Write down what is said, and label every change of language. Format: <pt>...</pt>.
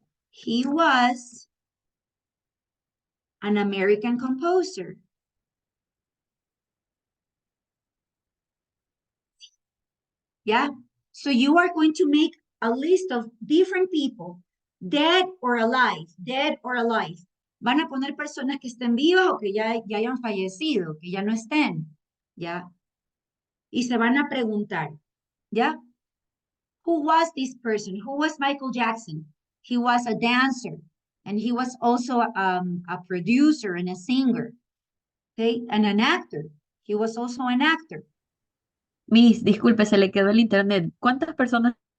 <en>He was an American composer. Yeah, so you are going to make a list of different people, dead or alive, dead or alive.</en> <es>Van a poner personas que estén vivas o que ya hayan fallecido, que ya no estén, ¿ya? Y se van a preguntar, ¿ya?</es> <en>Who was this person? Who was Michael Jackson? He was a dancer, and he was also a producer and a singer, okay? And an actor. He was also an actor.</en> <es>Miss, disculpe, se le quedó el internet. ¿Cuántas personas</es>